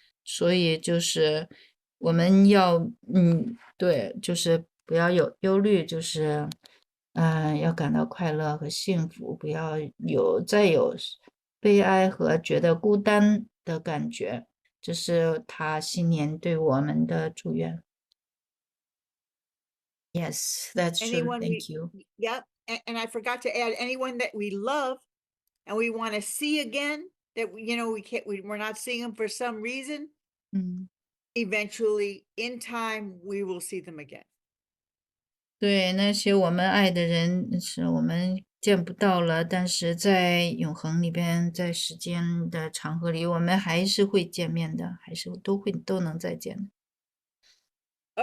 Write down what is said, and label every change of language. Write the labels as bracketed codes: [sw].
[zh] 所以就是我们要，对，就是不要有忧虑，就是要感到快乐和幸福，不要再有悲哀和觉得孤单的感觉。这是他新年对我们的祝愿。 [en] Yes, that's true. Anyone Thank you. yep. And I forgot to add anyone that we love and we want to see again that we can't, we're not seeing them for some reason. 嗯。 Eventually, in time, we will see them again. [zh] 对，那些我们爱的人是我们见不到了，但是在永恒里边，在时间的长河里，我们还是会见面的，还是都能再见的。